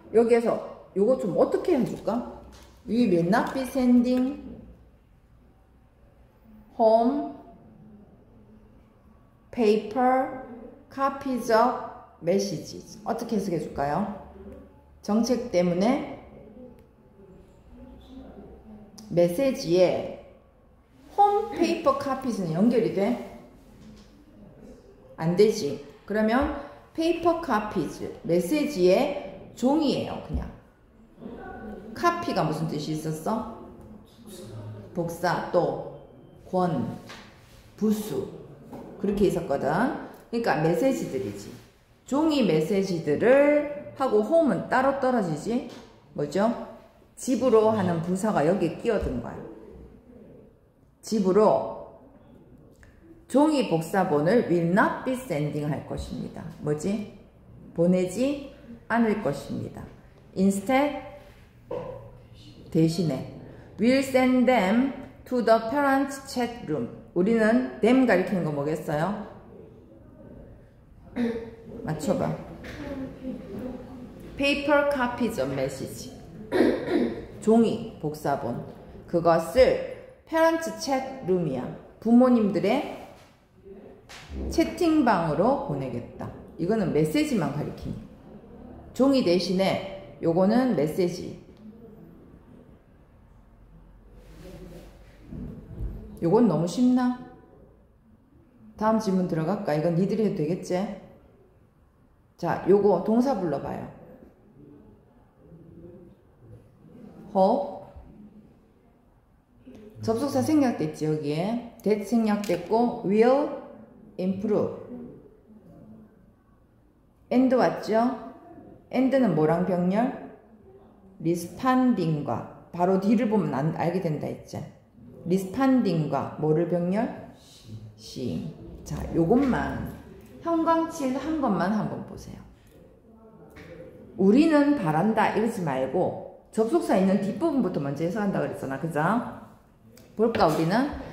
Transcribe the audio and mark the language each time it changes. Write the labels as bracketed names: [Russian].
[Korean] 여기에서 요거 좀 어떻게 해줄까? [English] We will not be sending home paper copies of messages. [Korean] 어떻게 해석해 줄까요? 정책 때문에 메시지에 홈 페이퍼 카피스는 연결이 돼? 안 되지. 그러면 페이퍼 카피즈 메시지의 종이에요. 그냥 카피가 무슨 뜻이 있었어? 복사 또 권 부수 그렇게 있었거든. 그러니까 메시지들이지. 종이 메시지들을 하고 홈은 따로 떨어지지. 뭐죠? 집으로 하는 부사가 여기에 끼어든 거야. 집으로 종이 복사본을 [English] will not be sending [Korean] 할 것입니다. 뭐지? 보내지 않을 것입니다. [English] instead [Korean] 대신에 [English] will send them to the parents chat room. [Korean] 우리는 them 가리키는 거 뭐겠어요? 맞춰봐. [English] paper copies of message. [Korean] 종이 복사본. 그것을 [English] parents chat room [Korean] 이야. 부모님들의 채팅방으로 보내겠다. 이거는 메시지만 가리키니. 종이 대신에 요거는 메시지. 요건 너무 쉽나? 다음 질문 들어갈까? 이건 니들이 해도 되겠지? 자, 요거 동사 불러봐요. hope 접속사 생략됐지 여기에. that 생략됐고 [English] will improve and [Korean] 왔죠? and는 뭐랑 병렬? responding과 바로 뒤를 보면 알게 된다 했지. responding과 뭐를 병렬? [English] seeing. [Korean] 자, 요것만 형광칠 한 것만 한번 보세요. 우리는 바란다 이러지 말고 접속사 있는 뒷부분부터 먼저 해석한다 그랬잖아. 그죠? 볼까 우리는?